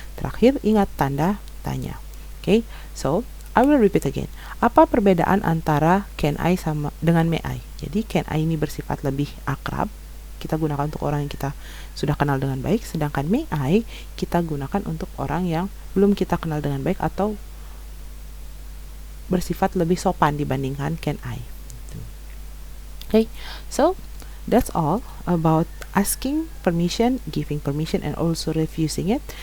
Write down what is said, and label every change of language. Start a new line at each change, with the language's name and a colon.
Indonesian: Terakhir ingat tanda tanya.
English: Okay, so I will repeat again.
Indonesian: Apa perbedaan antara
English: can I
Indonesian: sama dengan
English: may I?
Indonesian: Jadi
English: can I
Indonesian: ini bersifat lebih akrab, kita gunakan untuk orang yang kita sudah kenal dengan baik, sedangkan
English: may I
Indonesian: kita gunakan untuk orang yang belum kita kenal dengan baik atau bersifat lebih sopan dibandingkan
English: can I. Okay, so that's all about asking permission, giving permission, and also refusing it.